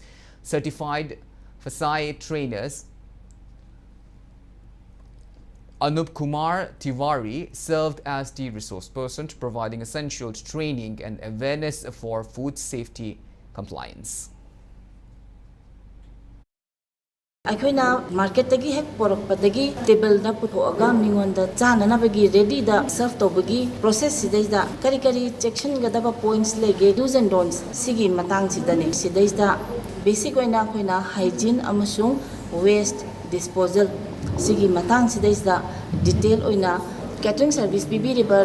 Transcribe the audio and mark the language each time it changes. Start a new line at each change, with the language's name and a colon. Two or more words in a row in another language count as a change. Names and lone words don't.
English: Certified Fasai trainers Anup Kumar Tiwari served as the resource person, providing essential training and awareness for food safety compliance.
Manipuri: ꯑꯩꯈꯣꯏꯅ ꯃꯥꯔꯀꯦꯠꯇꯒꯤ ꯍꯦꯛ ꯄꯣꯔꯛꯄꯗꯒꯤ ꯇꯦꯕꯜꯗ ꯄꯨꯊꯣꯛꯑꯒ ꯃꯤꯉꯣꯟꯗ ꯆꯥꯅꯅꯕꯒꯤ ꯔꯦꯗꯤꯗ ꯁꯔꯚ ꯇꯧꯕꯒꯤ ꯄ꯭ꯔꯣꯁꯦꯁ ꯁꯤꯗꯩꯗ ꯀꯔꯤ ꯆꯦꯛꯁꯤꯟꯒꯗꯕ ꯄꯣꯏꯟꯠꯁ ꯂꯩꯒꯦ
English: dos and don'ts
Manipuri: ꯁꯤꯒꯤ ꯃꯇꯥꯡꯁꯤꯗꯅꯦ ꯁꯤꯗꯩꯗ ꯕꯦꯁꯤꯛ ꯑꯣꯏꯅ ꯑꯩꯈꯣꯏꯅ ꯍꯥꯏꯖꯤꯟ ꯑꯃꯁꯨꯡ
English: waste disposal
Manipuri: ꯁꯤꯒꯤ ꯃꯇꯥꯡꯁꯤꯗꯩꯗ ꯗꯤꯇꯦꯜ ꯑꯣꯏꯅ
English: catering service
Manipuri: ꯄꯤꯕꯤꯔꯤꯕ